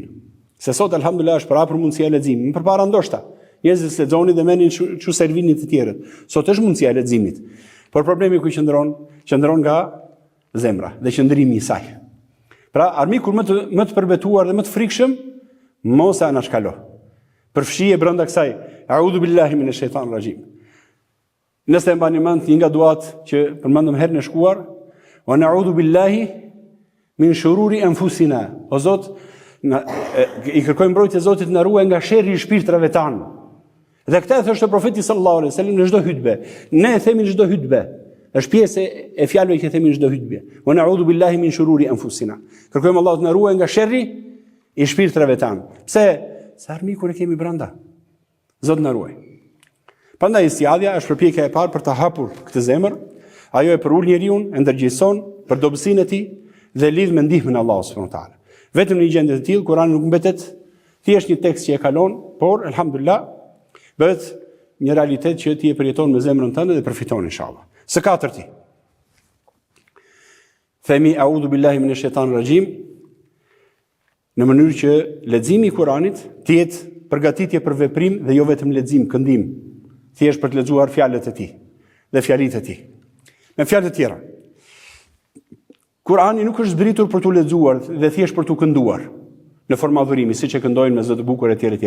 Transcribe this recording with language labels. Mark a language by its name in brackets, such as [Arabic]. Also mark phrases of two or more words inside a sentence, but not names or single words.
[Albanian] Se sot alhamdulillah është për mundësia e leximit. Përpara ndoshta njerëzit lexonin dhe merrnin çu servinin të tjerët. Sot është mundësia e leximit. Por problemi ku qëndron nga zemra dhe qëndrimi i saj. Pra armiku më të përbetuar dhe më të frikshëm mos e anashkalo. Përfshije brenda kësaj [Arabic] أعوذ بالله من الشيطان الرجيم. [Albanian] Nëse e mbani mend një nga duat që përmendëm herën e shkuar, [Arabic] ونعوذ بالله من شرور أنفسنا. [Albanian] O Zot, i kërkojmë mbrojtje Zotit na ruaj nga sherri i shpirtrave tanë. Dhe këtë e thoshte profeti [Arabic] صلى الله عليه وسلم [Albanian] në çdo hutbe. Ne e themi në çdo hutbe. Është pjesë e fjalëve që themi në çdo hutbe. [Arabic] ونعوذ بالله من شرور أنفسنا. [Albanian] Kërkojmë Allahut na ruaj nga sherri i shpirtrave tanë. Pse? Se armikun e kemi brenda. Zot na ruaj. Prandaj istiadhja është përpjekja e parë për të hapur këtë zemër. Ajo e përul njeriu, e ndërgjegjëson për dobësinë e tij dhe lidh me ndihmën e Allahut [Arabic] سبحانه وتعالى. [Albanian] Vetëm në një gjendje të tillë Kurani nuk mbetet thjesht një tekst që e kalon, por elhamdulillah bëhet një realitet që ti e përjeton me zemrën tënde dhe përfiton inshallah. Së katërti. Themi [Arabic] أعوذ بالله من الشيطان الرجيم [Albanian] në mënyrë që leximi i Kuranit të jetë përgatitje për veprim dhe jo vetëm lexim, këndim. thjesht për të lexuar fjalët e tij dhe fjalitë e tij. Me fjalë të tjera, Kurani nuk është zbritur për t'u lexuar dhe thjesht për t'u kënduar në formë adhurimi, siç e këndojnë me zë të bukur e tjerë.